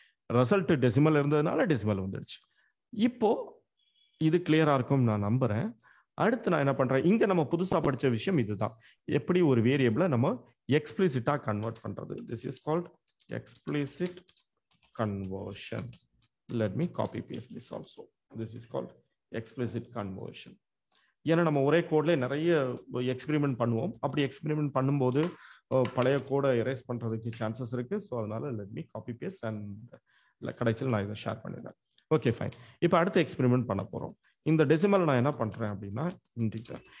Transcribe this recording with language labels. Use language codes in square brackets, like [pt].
[ta] Result decimal இருந்ததுனால decimal வந்துடுச்சு. இப்போ இது கிளியரா இருக்கும் நான் நம்புறேன். அடுத்து நான் என்ன பண்றேன், இங்க நம்ம புதுசா படிச்ச விஷயம் இதுதான். எப்படி ஒரு வேரியபிளை நம்ம எக்ஸ்பிளிசிட்டா கன்வெர்ட் பண்றது. [en] This is called explicit conversion. Let me copy paste this also. This is called explicit conversion. [ta] ஏன்னா நம்ம ஒரே கோட்ல நிறைய எக்ஸ்பெரிமெண்ட் பண்ணுவோம். அப்படி எக்ஸ்பெரிமெண்ட் பண்ணும்போது பழைய கோடை எரேஸ் பண்றதுக்கு சான்சஸ் இருக்கு. ஸோ அதனால [en] let me copy paste [ta] and கடைசியில் நான் இதை ஷேர் பண்ணிடுறேன். Okay fine. இப்போ அடுத்த எக்ஸ்பெரிமெண்ட் பண்ண போறோம். இந்த டெசிமல் நான் என்ன பண்றேன் அப்படின்னா இன்டிஜர்.